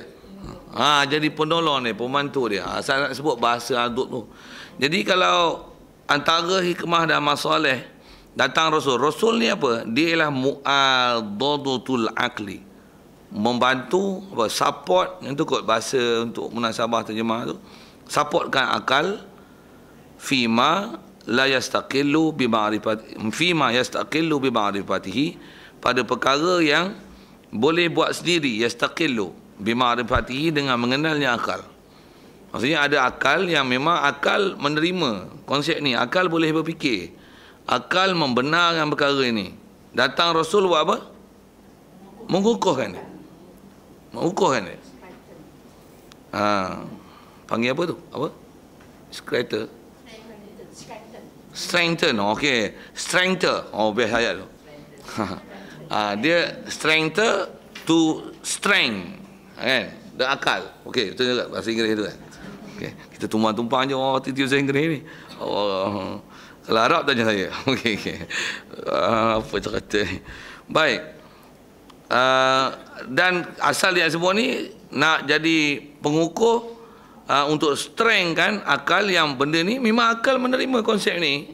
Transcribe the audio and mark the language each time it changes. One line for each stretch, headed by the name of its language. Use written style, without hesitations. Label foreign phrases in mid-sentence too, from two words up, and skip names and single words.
Malay: Jadi penolong dia, pembantu dia. Saya nak sebut bahasa adud tu. Jadi kalau antara hikmah dan masalah datang Rasul. Rasul ni apa? Dia ialah
Arabic: معاضدة العقل.
Malay: Membantu, support, yang tu kot bahasa untuk munasabah terjemah tu. Supportkan akal
Arabic: فيما لا يستقل بمعرفته,
Malay: pada perkara yang boleh buat sendiri,
Arabic: يستقل بمعرفته,
Malay: dengan mengenalnya akal. Maksudnya ada akal yang memang akal menerima konsep ni, akal boleh berfikir, akal membenarkan perkara ini. Datang Rasul buat apa? Mengukuhkan dia. Mengukuhkan dia. Panggil apa tu? Apa? Strengthen. Okey. Strengthen. Oh, best ayat tu. Dia
English: strengthen to strength.
Malay: Kan? Dan akal. Okey, betul juga bahasa Inggeris tu kan. Okey, kita tumpang-tumpang je tiba-tiba bahasa Inggeris ni. Kalau Arab tanya saya. Okey. Apa cerita ni? Baik. Dan asal dia sebut ni nak jadi pengukuh untuk strengthkan akal yang benda ni memang akal menerima konsep ni.